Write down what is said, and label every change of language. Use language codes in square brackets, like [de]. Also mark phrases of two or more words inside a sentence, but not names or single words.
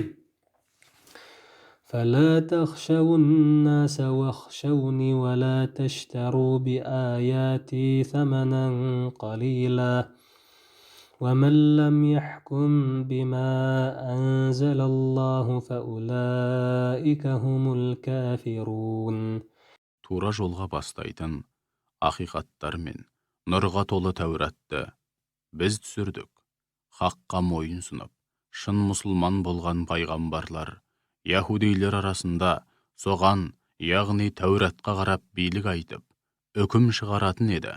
[ar] فلا تخشوا الناس واخشوني ولا تشتروا بآياتي ثمنا قليلا ومن لم يحكم بما أنزل الله فأولئك هم الكافرون. [kk] Тура жолға бастайтын ақиқаттар мен нұрға толы Тәуратты біз түсірдік. Хаққа мойын сұнып, шын мұсылман болған пайғамбарлар, яһудейлер арасында соған, яғни Тәуратқа қарап билік айтып, үкім шығаратын еді.